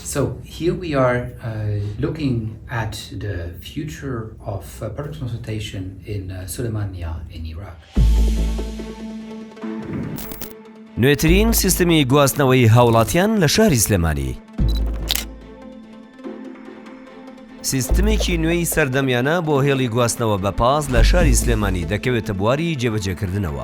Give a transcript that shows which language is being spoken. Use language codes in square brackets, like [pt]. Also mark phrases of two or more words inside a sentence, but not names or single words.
[en] So here we are looking at the future of public transportation in Sulaymaniyah in Iraq. [ckb] نوێترین سیستمی گواستنەوەی هاوڵاتیان لە شاری سلێمانی. سیستمێکی نوێی سەردەمیانە بۆ هێڵی گواستنەوە بە پاس لە شاری سلێمانی دەکەوێتە بواری جێبەجێکردنەوە.